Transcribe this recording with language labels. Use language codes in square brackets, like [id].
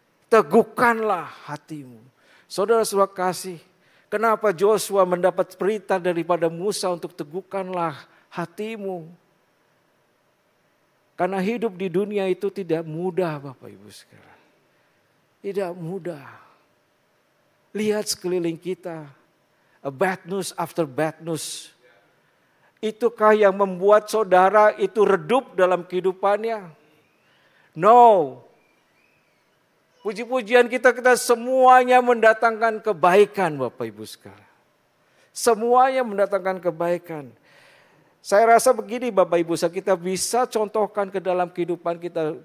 [id] Teguhkanlah hatimu. Saudara-saudara kasih, kenapa Joshua mendapat perintah daripada Musa untuk teguhkanlah hatimu? Karena hidup di dunia itu tidak mudah Bapak Ibu sekalian. Tidak mudah. Lihat sekeliling kita. [en] A bad news after bad news. [id] Itukah yang membuat saudara itu redup dalam kehidupannya? [en] No. [id] Puji-pujian kita semuanya mendatangkan kebaikan Bapak Ibu sekalian. Semuanya mendatangkan kebaikan. Saya rasa begini Bapak Ibu, kita bisa contohkan ke dalam kehidupan kita.